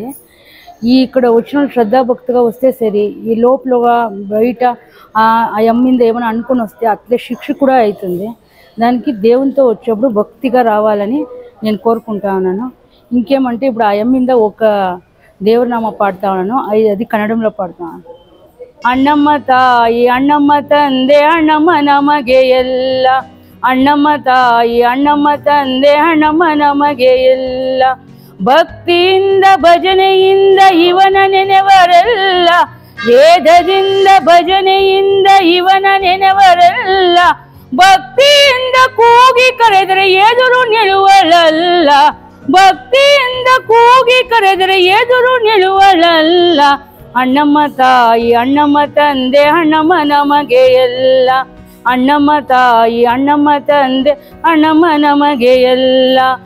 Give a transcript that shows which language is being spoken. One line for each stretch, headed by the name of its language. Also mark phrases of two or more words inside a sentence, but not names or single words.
Telugu: ఇక్కడ వచ్చిన శ్రద్ధాభక్తిగా వస్తే సరి, ఈ లోపలగా బయట ఆ అమ్మ మీద ఏమైనా అనుకుని వస్తే అట్లే శిక్ష కూడా అవుతుంది. దానికి దేవునితో వచ్చేప్పుడు భక్తిగా రావాలని నేను కోరుకుంటా ఉన్నాను. ఇంకేమంటే ఇప్పుడు ఆ అమ్మ మీద ఒక దేవనామ పాడుతా ఉన్నాను, అది కన్నడంలో పాడుతాను.
Kannada: అన్నమ్మ తాయి అన్నమ్మ ತಂದೆ ಅಣ್ಣಮ್ಮ ನಮಗೆ ಎಲ್ಲ, ಅಣ್ಣಮ್ಮ ತಾಯಿ ಅಣ್ಣಮ್ಮ ತಂದೆ ಅಣ್ಣಮ್ಮ ನಮಗೆ ಎಲ್ಲ, ಭಕ್ತಿಯಿಂದ ಭಜನೆಯಿಂದ ಇವನ ನೆನೆವರೆಲ್ಲ, ವೇದದಿಂದ ಭಜನೆಯಿಂದ ಇವನ ನೆನೆವರೆಲ್ಲ, ಭಕ್ತಿಯಿಂದ ಕೂಗಿ ಕರೆದರೆ ಎದುರು ನಿಲ್ಲುವಳಲ್ಲ, ಭಕ್ತಿಯಿಂದ ಕೂಗಿ ಕರೆದರೆ ಎದುರು ನಿಲ್ಲುವಳಲ್ಲ, ಅಣ್ಣಮ್ಮ ತಾಯಿ ಅಣ್ಣಮ್ಮ ತಂದೆ ಅಣ್ಣಮ್ಮ ನಮಗೆ ಎಲ್ಲ, ಅಣ್ಣಮ್ಮ ತಾಯಿ ಅಣ್ಣಮ್ಮ ತಂದೆ ಅಣ್ಣಮ್ಮ ನಮಗೆ ಎಲ್ಲ,